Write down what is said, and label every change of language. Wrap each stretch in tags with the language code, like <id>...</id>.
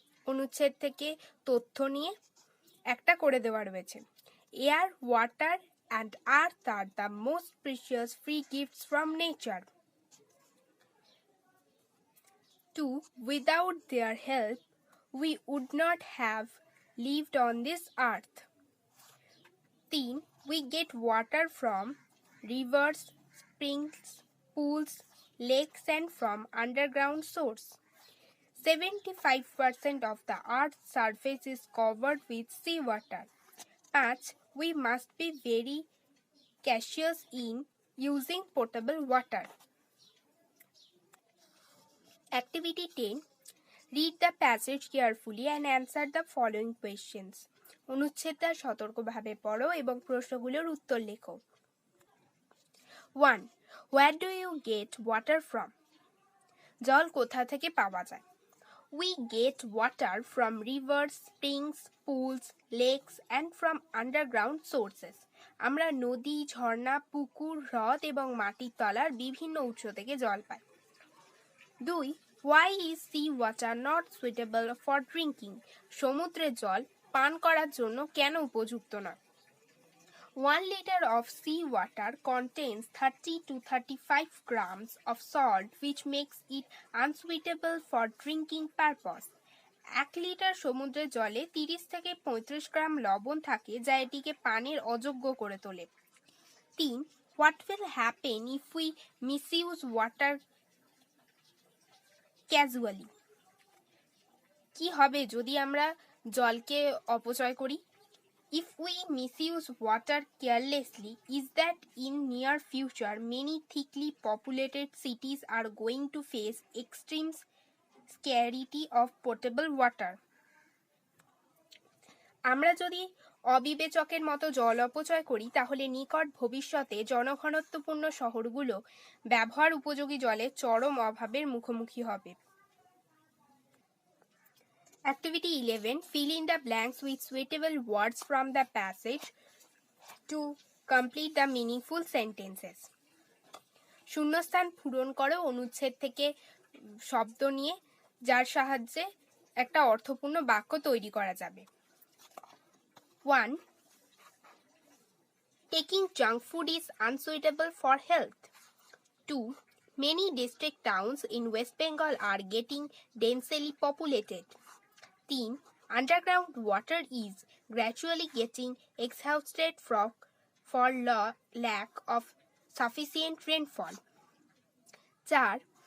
<bn>অনুচ্ছেদ থেকে তথ্য নিয়ে একটা করে দেওয়া রয়েছে।</bn> <en>Air, water and earth are the most precious free gifts from nature. 2. Without their help, we would not have lived on this earth. 3. We get water from rivers, springs, pools, lakes and from underground source. 75% of the earth's surface is covered with seawater. 5. We must be very cautious in using potable water. Activity 10. Read the passage carefully and answer the following questions.</en> <bn>অনুচ্ছেদটা সতর্কভাবে পড়ো এবং প্রশ্নগুলোর উত্তর লেখো। 1.</bn> <en>Where do you get water from?</en> <bn>জল কোথা থেকে পাওয়া যায়?</bn> <en>We get water from rivers, springs, pools, lakes and from underground sources.</en> <bn>আমরা নদী, ঝর্ণা, পুকুর, হ্রদ এবং মাটির তলার বিভিন্ন উৎস থেকে জল পাই। 2.</bn> <en>Why is sea water not suitable for drinking?</en> <bn>সমুদ্রের জল পান করার জন্য কেন উপযুক্ত নয়?</bn> <en>1 liter of sea water contains 30 to 35 grams of salt, which makes it unsuitable for drinking purpose.</en> <bn>1 litre সমুদ্রের জলে 30 থেকে 35 গ্রাম লবণ থাকে যা এটিকে পানির অযোগ্য করে তোলে। 3.</bn> <en>What will happen if we misuse water casually?</en> <bn>কি হবে যদি আমরা জলকে অপচয় করি?</bn> <en>If we misuse water carelessly, is that in near future many thickly populated cities are going to face extreme scarcity of potable water?</en> <bn>আমরা যদি অবিবেচকের মতো জল অপচয় করি তাহলে নিকট ভবিষ্যতে জনঘনত্বপূর্ণ শহরগুলো ব্যবহার উপযোগী জলের চরম অভাবের মুখোমুখি হবে।</bn> <en>Activity 11. Fill in the blanks with suitable words from the passage to complete the meaningful sentences.</en> <bn>শূন্যস্থান পূরণ করো অনুচ্ছেদ থেকে শব্দ নিয়ে যার সাহায্যে একটা অর্থপূর্ণ বাক্য তৈরি করা যাবে। 1.</bn> <en>Taking junk food is unsuitable for health. 2. Many district towns in West Bengal are getting densely populated. 3. Underground water is gradually getting exhausted for lack of sufficient rainfall. 4.</en>